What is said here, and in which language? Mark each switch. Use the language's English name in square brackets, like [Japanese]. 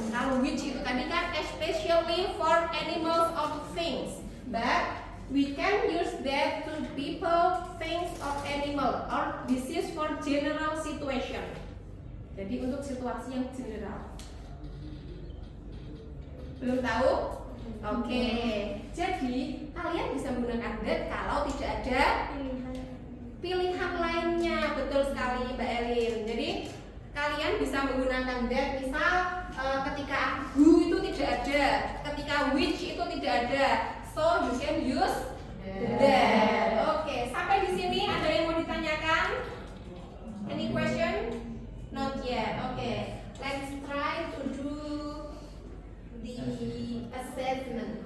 [Indonesian] Kalau which itu tadi kan [English] especially for animals or things, but we can use that to people, things, or animal, or this is for general situation. [Indonesian] Jadi untuk situasi yang general. Belum tahu? Oke. Jadi kalian bisa menggunakan that kalau tidak ada pilihan lainnya. Betul sekali Mbak Elin. Jadi kalian bisa menggunakan that misal ketika who itu tidak ada, ketika which itu tidak ada. [English] So you can use that. [Indonesian] Oke, sampai di sini ada yang mau ditanyakan? [English] Any question? Not yet. Okay, let's try to do the assessment.